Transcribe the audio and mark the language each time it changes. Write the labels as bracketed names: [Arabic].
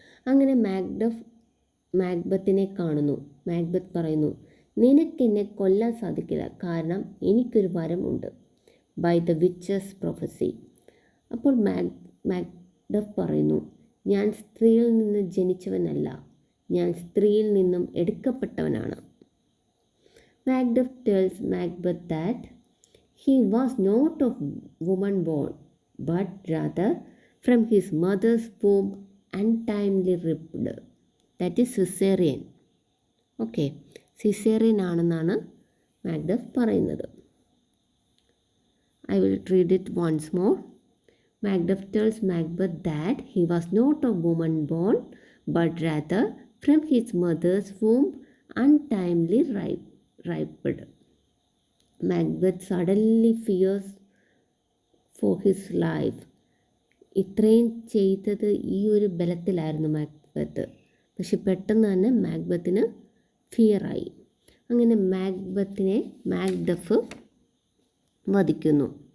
[Malayalam] അങ്ങനെ മാക്ബത്തിനെ കാണുന്നു. മാക്ബത്ത് പറയുന്നു, നിനക്കെന്നെ കൊല്ലാൻ സാധിക്കില്ല, കാരണം എനിക്കൊരു വരം ഉണ്ട്, [English] By the witches prophecy. [Malayalam] അപ്പോൾ മാക്ഡഫ് പറയുന്നു, ഞാൻ സ്ത്രീയിൽ നിന്ന് ജനിച്ചവനല്ല, ഞാൻ സ്ത്രീയിൽ നിന്നും എടുക്കപ്പെട്ടവനാണ്. [English] Macduff tells Macbeth that he was not of woman born, but rather from his mother's womb untimely ripped. That is Caesarean. [Malayalam] Okay, caesarean ആണെന്നാണ് മാക്ഡഫ് പറയുന്നത്. [English] I will read it once more. Macbeth tells Macbeth that he was not a woman born, but rather from his mother's womb untimely ripened. Macbeth suddenly fears for his life. [Malayalam] ഇത്രയും ചെയ്തത് ഈ ഒരു ബലത്തിലായിരുന്നു Macbeth. പക്ഷെ പെട്ടെന്ന് തന്നെ മാക്ബത്തിന് ഫിയറായി. അങ്ങനെ മാക്ബത്തിനെ Macduff വധിക്കുന്നു.